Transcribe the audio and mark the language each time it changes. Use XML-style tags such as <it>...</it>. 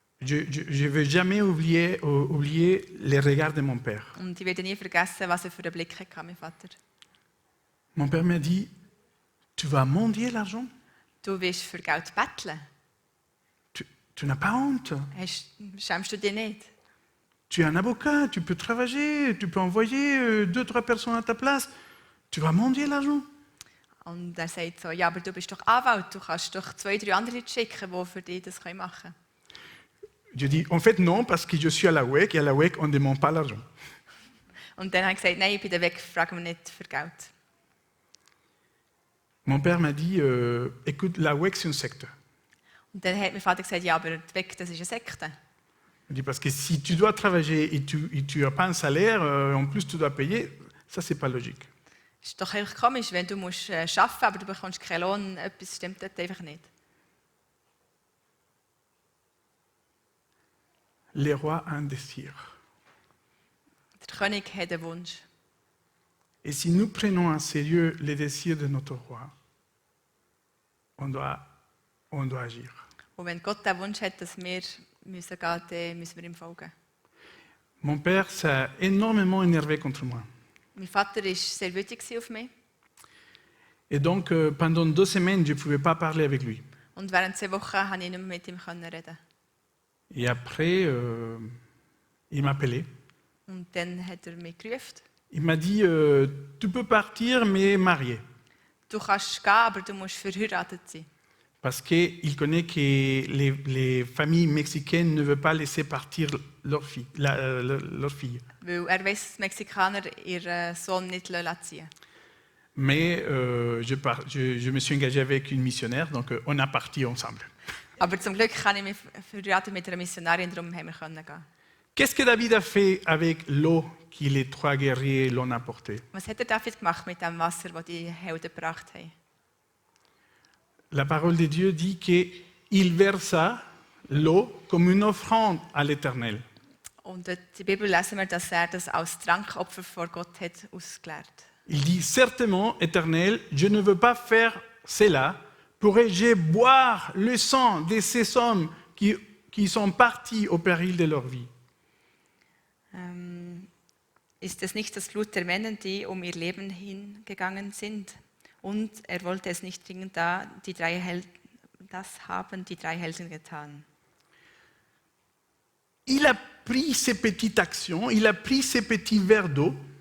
<fr>Je veux jamais oublier les regards de mon père.</fr> <de>Und ich werde nie vergessen, was er für einen Blick hatte, mein Vater.</de> <fr>Mon père m'a dit, tu vas mendier l'argent?</fr> <de>Du willst für Geld betteln.</de> <fr>Tu n'as pas honte.</fr> <de>Schämst du dich nicht?</de> <fr>Tu es un avocat, tu peux travailler, tu peux envoyer 2-3 personnes à ta place. Tu vas mendier l'argent?</fr> <de>Und er sagt so, ja, aber du bist doch Anwalt, du kannst doch 2-3 andere schicken, die für dich das machen können.</de> <fr>Je dis, en fait, non, parce que je suis à la WEC, et à la WEC, on ne demande pas l'argent.</fr> <de>Und dann habe ich gesagt, nein, ich bin der Weg, frage mich nicht für Geld.</de> <fr>Mon père m'a dit, écoute, la WEC, c'est une secte.</fr> <de>Und dann hat mein Vater gesagt, ja, aber der Weg, das ist eine Sekte.</de> <fr>Je dis, parce que si tu dois travailler et tu n'as pas un salaire, en plus tu dois payer, ça, c'est pas logique.</fr> <de>Das ist doch einfach komisch, wenn du musst arbeiten, aber du bekommst keinen Lohn, etwas stimmt dort einfach nicht.</de> <fr>Le roi a un désir.</fr> <de>Der König hat einen Wunsch.</de> <fr>Et si nous prenons en sérieux les désirs de notre roi, on doit agir.</fr> <de>Und wenn Gott den Wunsch hat, dass wir müssen gehen, dann müssen wir ihm folgen.</de> <fr>Mon père s'est énormément énervé contre moi.</fr> <de>Mein Vater war sehr wütend auf mich.</de> <fr>Et donc, pendant 2 semaines, je ne pouvais pas parler avec lui.</fr> <de>Und während 2 Wochen konnte ich nicht mehr mit ihm reden.</de> <fr>Et après, il m'a appelé.</fr> <de>Und dann hat er mich gerufen.</de> <fr>Il m'a dit, tu peux partir, mais marié.</fr> <de>Du kannst gehen, aber du musst verheiratet sein.</de> <fr>Parce qu'il connaît que les familles mexicaines ne veulent pas laisser partir leur fille. Leur fille.</fr> <de>Weil weiss, dass die Mexikaner ihren Sohn nicht ziehen.</de> <fr>Mais je me suis engagé avec une missionnaire, donc on a parti ensemble.</fr> <de>Aber zum Glück kann ich mich verheiraten mit einer Missionarin, darum haben wir gehen.</de> <fr>Qu'est-ce que David a fait avec l'eau que les 3 guerriers l'ont apportée?</fr> <de>Was hat der David gemacht mit dem Wasser, das die Helden gebracht haben?</de> <fr>La parole de Dieu dit qu'il versa l'eau comme une offrande à l'Éternel.</fr> <de>Und in der Bibel lesen wir, dass das als Trankopfer vor Gott hat ausgelehrt.</de> <fr>Il dit certainement, Éternel, je ne veux pas faire cela. Pourrais-je boire le sang de ces hommes qui sont partis au péril de leur vie?</fr> <de>Ist es nicht das Blut der Männer, die um ihr Leben hingegangen sind? Und er wollte es nicht dringend da, das haben die 3 Helden getan.</de> <fr>Il a pris ces petites actions, il a pris ces petits verres d'eau</fr>